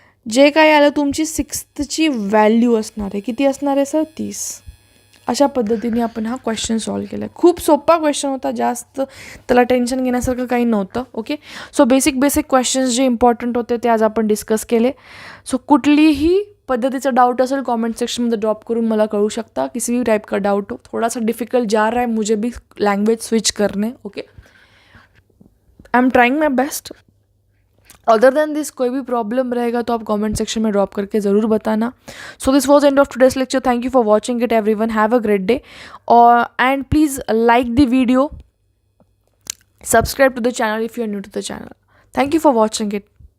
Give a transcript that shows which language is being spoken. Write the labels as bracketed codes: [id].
[mr] जे काय आलं तुमची 6thची व्हॅल्यू असणार आहे. किती असणार आहे सर? 30. अशा पद्धतीने आपण हा क्वेश्चन सॉल्व केला आहे. खूप सोपा क्वेश्चन होता, जास्त त्याला टेन्शन घेण्यासारखं काही नव्हतं. ओके, सो बेसिक क्वेश्चन्स जे इम्पॉर्टंट होते ते आज आपण डिस्कस केले. सो कुठलीही पद्धतीचा डाउट असेल [hi] कमेंट सेक्शन में [mr] ड्रॉप करून मला कळू शकता. [hi] किसी भी टाइप का डाउट हो, थोड़ा सा डिफिकल्ट जा रहा है मुझे भी लैंग्वेज स्विच करने. Okay, [en] I am trying my best. Other than this [hi] कोई भी प्रॉब्लम रहेगा तो आप कमेंट सेक्शन में ड्रॉप करके ज़रूर बताना. [en] So this was end of today's lecture. Thank you for watching it everyone. Have a great day. [hi] और [en] And please like the video, subscribe to the channel if you are new to the channel. Thank you for watching it.